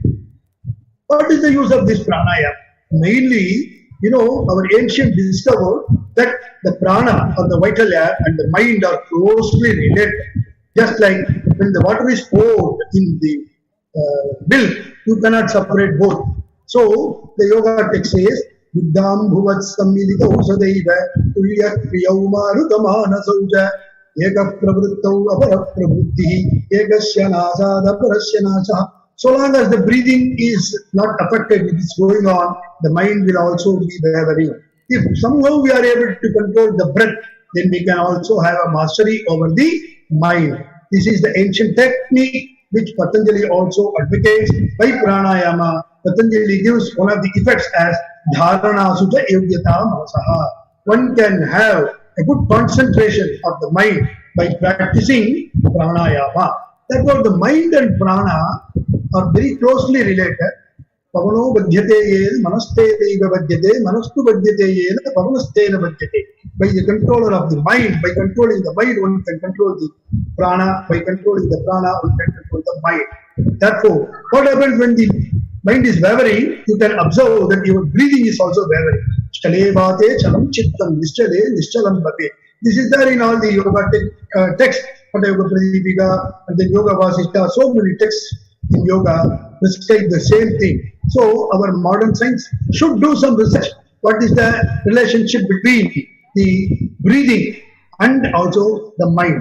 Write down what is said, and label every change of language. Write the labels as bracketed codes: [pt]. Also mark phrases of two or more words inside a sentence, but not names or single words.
[en] What is the use of this pranayama? Mainly, our ancient discovered that the prana or the vital air and the mind are closely related. Just like when the water is poured in the milk, you cannot separate both. So the yoga text says, [sa] Buddham bhuvat sammilita usadaiva tulya kriyau marutamana sauja eka pravruttau apara pravrutti ekasya nasada parasya nasa. [en] So long as the breathing is not affected, it is going on, the mind will also be wavering. If somehow we are able to control the breath then we can also have a mastery over the mind. This is the ancient technique which Patanjali also advocates. By pranayama, Patanjali gives one of the effects as [sa] dharana sutta yogyata manasaha. [en] One can have a good concentration of the mind by practicing pranayama. Therefore, the mind and prana are very closely related. [sa] Pavano badhyate yen manaste deva badhyate manastu badhyate yen pavanastena badhyate. [en] By the controller of the mind, by controlling the mind, one can control the prana. By controlling the prana, one can control the mind. Therefore, what happens when the mind is wavering? You can observe that your breathing is also wavering. [sa] Chale bate chalam chittam nischale nischalam bate. [en] This is there in all the yoga texts. Yoga Pradipika and then Yoga Vasishta, so many texts in yoga prescribe the same thing. So our modern science should do some research. What is the relationship between the breathing and also the mind?